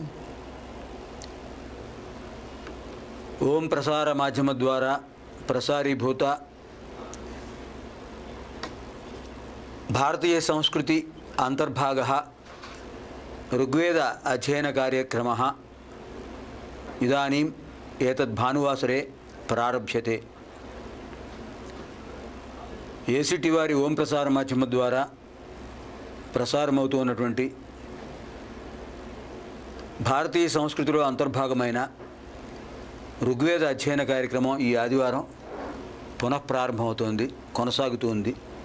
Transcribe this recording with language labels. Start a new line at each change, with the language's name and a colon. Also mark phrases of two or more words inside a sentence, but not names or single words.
Sanskrit: ओम प्रसार माध्यम द्वारा प्रसारीभूत भारतीय संस्कृति अंतर्भागः ऋग्वेद अध्ययन कार्यक्रमः इदानीम् एतद् भानुवासरे प्रारभ्यते।
Telugu: ఏసిటీ వారి ఓం ప్రసార మాధ్యమం ద్వారా ప్రసారమవుతున్నటువంటి భారతీయ సంస్కృతిలో అంతర్భాగమైన ఋగ్వేద అధ్యయన కార్యక్రమం ఈ ఆదివారం పునఃప్రారంభమవుతోంది, కొనసాగుతుంది.